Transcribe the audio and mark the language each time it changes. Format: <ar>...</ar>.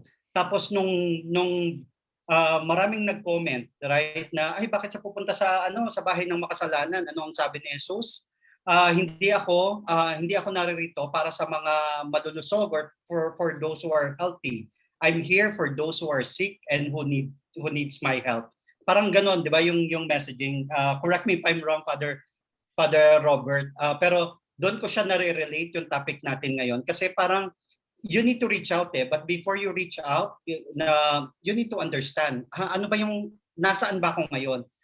<tl>Tapos nung maraming nag-comment, right, na bakit siya pupunta sa bahay ng makasalanan? Ano ang sabi ni Jesus? Hindi ako naririto para sa mga malulusog</tl> <en>or for those who are healthy. I'm here for those who are sick and who needs my help.</en> <tl>Parang ganon, 'di ba, yung messaging.</tl> <en>Correct me if I'm wrong,</en> <tl>Father Robert. Pero doon ko siya nare-relate yung topic natin ngayon kasi parang</tl> <en>you need to reach out but before you reach out, you need to understand.</en> <tl>Ano ba yung nasaan ba ako ngayon?</tl>